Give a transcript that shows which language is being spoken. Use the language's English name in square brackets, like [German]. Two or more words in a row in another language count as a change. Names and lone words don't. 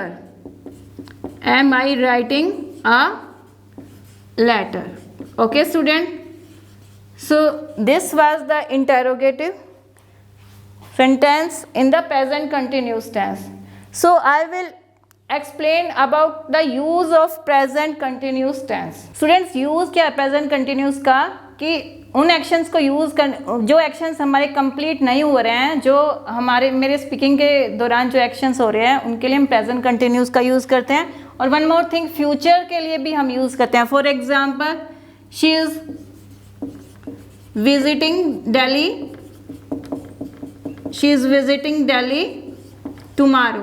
[English] Am I writing a letter? Okay student, so this was the interrogative sentence in the present continuous tense. So I will explain about the use of present continuous tense. Students, use [Hindi] क्या है [English] present continuous का? [Hindi] कि उन एक्शंस को यूज़ कर, जो एक्शंस हमारे कंप्लीट नहीं हो रहे हैं, जो हमारे मेरे स्पीकिंग के दौरान जो एक्शंस हो रहे हैं उनके लिए हम [English] present continuous [Hindi] का यूज़ करते हैं। [English] और one more thing, future [Hindi] के लिए भी हम यूज़ करते हैं। [English] for example, she is visiting Delhi, she is visiting Delhi tomorrow.